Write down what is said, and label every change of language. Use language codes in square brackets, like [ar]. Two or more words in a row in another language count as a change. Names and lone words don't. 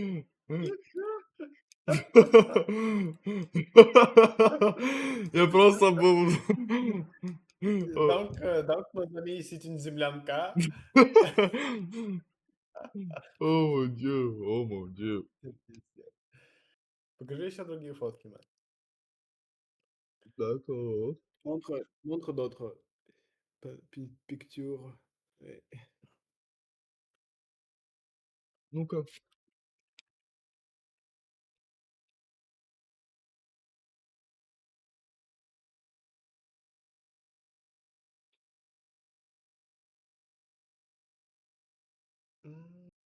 [ru] Я просто был... [fr] Donc, mon ami, c'est une Zimlamka. Oh mon Dieu, oh mon Dieu. [ru] Покажи еще другие фотки, man. [fr] D'accord. Montre d'autres pictures. Ouais. [ru] Ну-ка. Hmm.